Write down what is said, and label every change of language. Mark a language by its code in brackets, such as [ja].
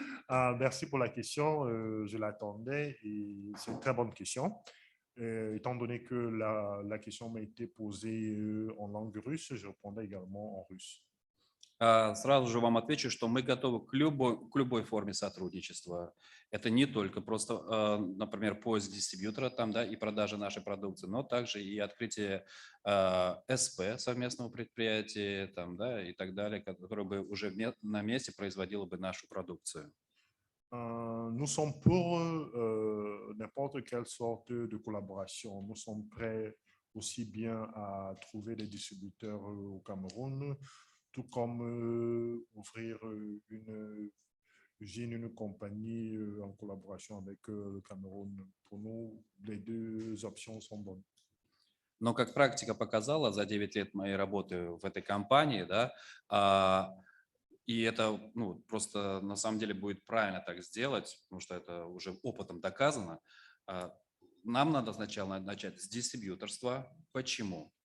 [fr] Merci pour la question, je l'attendais et c'est une très bonne question. Étant donné que la question m'a été posée en langue russe, je répondais également en russe. [ru] Сразу же вам отвечу, что мы готовы к любой форме сотрудничества. Это не только просто, например, поиск дистрибьютора там, да, и продажа нашей продукции, но также и открытие СП, совместного предприятия, там, да, и так далее, которое бы уже на месте производило бы нашу продукцию. [fr] Nous sommes pour n'importe quelle sorte de collaboration. Nous sommes prêts aussi bien à trouver des distributeurs au Cameroun, tout comme ouvrir une usine, une compagnie en collaboration avec le Cameroun. Pour nous, les deux options sont bonnes. [ru] Но как практика показала за 9 лет моей работы в этой компании, да, и это просто на самом деле будет правильно так сделать, потому что это уже опытом доказано. Нам надо сначала начать с дистрибьюторства. Почему?